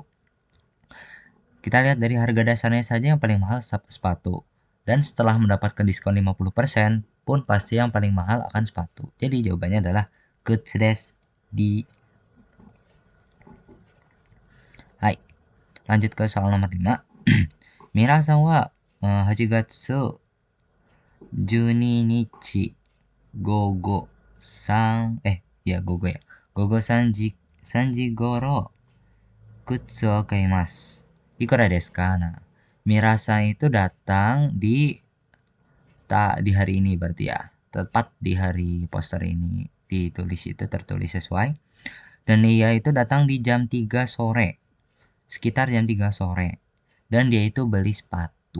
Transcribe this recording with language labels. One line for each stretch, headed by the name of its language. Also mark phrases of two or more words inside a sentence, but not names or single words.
Indonesian: Kita lihat dari harga dasarnya saja yang paling mahal sepatu. Dan setelah mendapatkan diskon 50% pun pasti yang paling mahal akan sepatu. Jadi jawabannya adalah
Japanese: グッズです.
Indonesian: Hai. Lanjut ke soal nomor 5.
Japanese: 皆さんは 8月12日午後3時頃靴を買います。いくらですか?
Indonesian: Nah, Mirasan itu datang di hari ini berarti ya. Tepat di hari poster ini tertulis sesuai. Dan dia itu datang di jam 3 sore. Sekitar jam 3 sore. Dan dia itu beli sepatu.